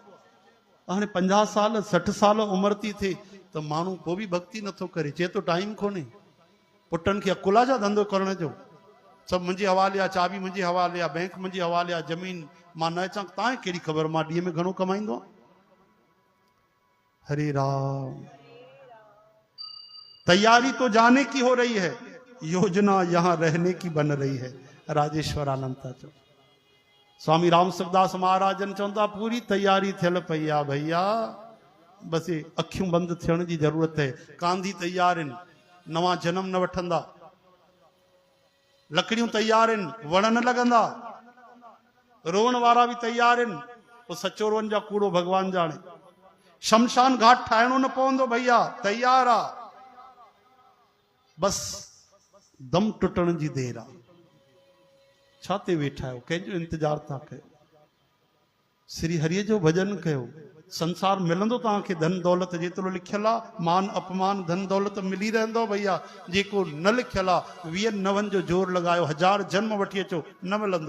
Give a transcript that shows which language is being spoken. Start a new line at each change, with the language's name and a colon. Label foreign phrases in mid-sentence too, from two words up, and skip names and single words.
Sindhi: हाणे 50 साल 60 साल उमिरि थी थिए त माण्हू पोइ बि भक्ति नथो करे, चए तो टाइम कोन्हे। पुटनि खे अकुला जा धंधो करण जो, सभु मुंहिंजे हवाले आहे, चाबी मुंहिंजे हवाले आहे, बैंक मुंहिंजे हवाले आहे, ज़मीन मां न अचां, तव्हांखे कहिड़ी ख़बर मां ॾींहं में घणो कमाईंदो आहियां। हरे राम।
Hindi: तैयारी तो जाने की हो रही है, योजना यहां रहने की बन रही है।
Sindhi: राजेश्वर आनंद था चो। स्वामी राम सुखदास महाराजन चवंदा पूरी तैयारी थियल पई आहे भैया, बस ये अखियूं बंद थियण जी जरूरत है। कांधी तैयार आहिनि, नवां जन्म न वठंदा। लकड़ियूं तैयार आहिनि, वण न लॻंदा। रोअण वारा बि तैयार आहिनि, पोइ सचो रोअण जा कूड़ो
Hindi: भगवान जाने।
Sindhi: शमशान घाट ठाहिणो न पवंदो भैया, तैयार आ, बस दम टुटण जी देर आहे। छा ते वेठा आहियो, कंहिंजो इंतजार था कयो? श्री हरिय जो भजन कयो। संसार मिलंदो तव्हांखे धन दौलत जेतिरो लिखियल आहे, मान अपमान धन दौलत मिली रहंदो भैया। जेको न लिखियल आहे 20 नवनि जो जोर लॻायो, 1000 जन्म वठी अचो, न मिलंदो।